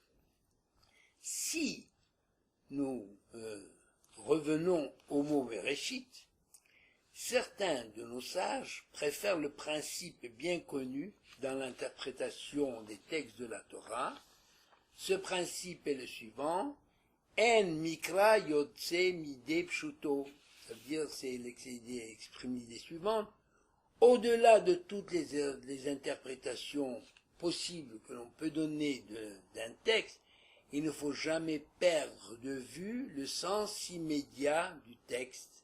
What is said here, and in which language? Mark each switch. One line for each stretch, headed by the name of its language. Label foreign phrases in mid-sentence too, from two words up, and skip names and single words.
French: Si nous revenons au mot Bereshit, certains de nos sages préfèrent le principe bien connu dans l'interprétation des textes de la Torah. Ce principe est le suivant:
Hebrew: אין מקרא יוצא מידי פשוטו.
French: Ça veut dire, c'est exprime l'idée suivante: au-delà de toutes les interprétations possibles que l'on peut donner d'un texte, il ne faut jamais perdre de vue le sens immédiat du texte.